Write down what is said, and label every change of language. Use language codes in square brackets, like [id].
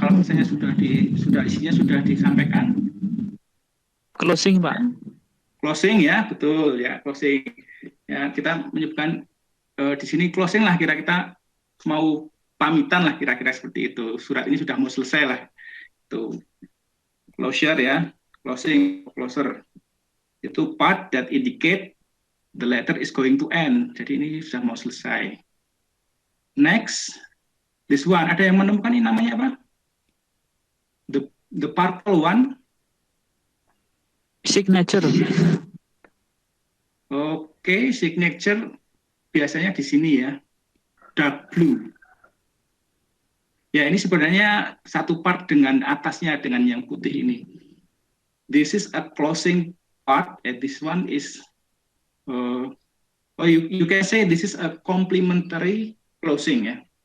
[id] Kalau misalnya isinya sudah disampaikan. [en] Closing, Pak. [id] Closing ya, betul ya, closing. Ya, kita menyebutkan di sini closing lah, kira-kira mau pamitan lah, kira-kira seperti itu. Surat ini sudah mau selesai lah. [en] Itu closure ya. Closer. Itu part that indicate the letter is going to end. [id] Jadi ini sudah mau selesai. [en] Next, this one. [id] Ada yang menemukan ini namanya apa? [en] The purple one. Signature. [id] Oke, signature biasanya di sini ya. [en] Dark blue. [id] Ya, ini sebenarnya satu part dengan atasnya dengan yang putih ini. [en] This is a closing part, and this one is, you can say this is a complementary closing ya.